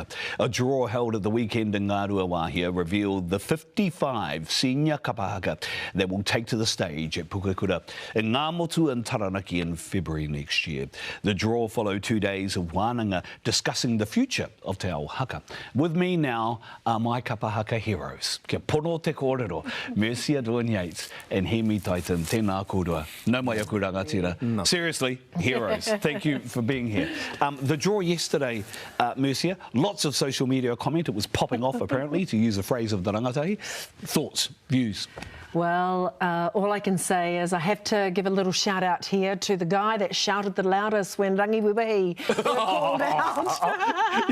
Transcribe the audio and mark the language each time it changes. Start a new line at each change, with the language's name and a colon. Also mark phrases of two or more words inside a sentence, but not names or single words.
English: A draw held at the weekend in Ngārua Wāhia revealed the 55 senior kapahaka that will take to the stage at Pukekura in Ngā Motu and Taranaki in February next year. The draw followed 2 days of wānanga discussing the future of
Māori: te ao haka.
English: With me now are my kapahaka heroes.
Māori: Kia pono te kōrero,
English: Mercy Dawn Yates and Hemi Titan.
Māori: Tēnā kōrua. No mai aku rangatira.
English: No. Seriously, heroes. Thank you for being here. The draw yesterday, Mercia, lots of social media comment. It was popping off, apparently, to use a phrase of the rangatahi. Thoughts, views? Well, all I can say is I have to give a little shout out here to the guy that shouted the loudest when Rangi Wiwihi were called out.